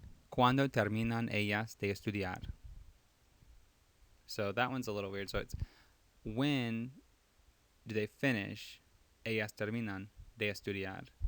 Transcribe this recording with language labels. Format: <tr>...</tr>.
<es>¿Cuándo terminan ellas de estudiar?</es> <en>So that one's a little weird. So it's, when do they finish?</en> <es>Ellas terminan de estudiar.</es>